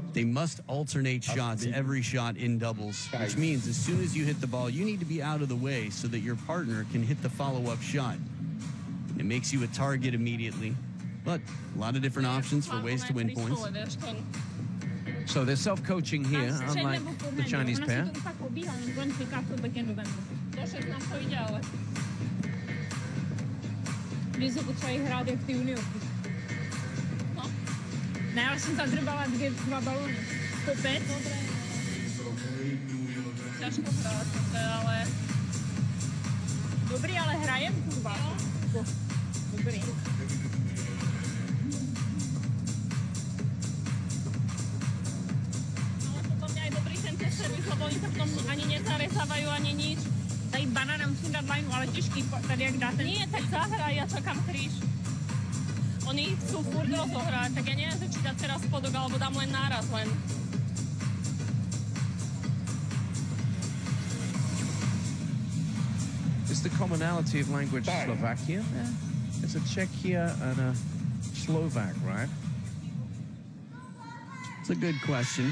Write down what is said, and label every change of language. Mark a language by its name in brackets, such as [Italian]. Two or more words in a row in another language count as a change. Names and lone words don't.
[English] they must alternate shots every shot in doubles, which means as soon as you hit the ball, you need to be out of the way so that your partner can hit the follow-up shot. It makes you a target immediately, but a lot of different options for ways to win points. So they're self-coaching here, unlike the Chinese pair. [Czech] Ne, já jsem zadrbala 2 balony. Kopec. Těžko hrát, ale... Dobrý, ale hrajem, kurva. Dobrý. Ale potom měli dobrý ten servis, lebo oni se v tom ani nezarezali. [Slovak] nezadávajú ani nič. Tady banana musím dát lineu, ale těžký, tady jak dáte. Nie, tak zahraj, ja čakám kríž. Oni chcú furt rozohrať, tak ja neviem, či dať teraz spodok, alebo dám len náraz len. [English] It's the commonality of language Slovakia. Yeah. It's a Czechia and a Slovak, right? It's a good question.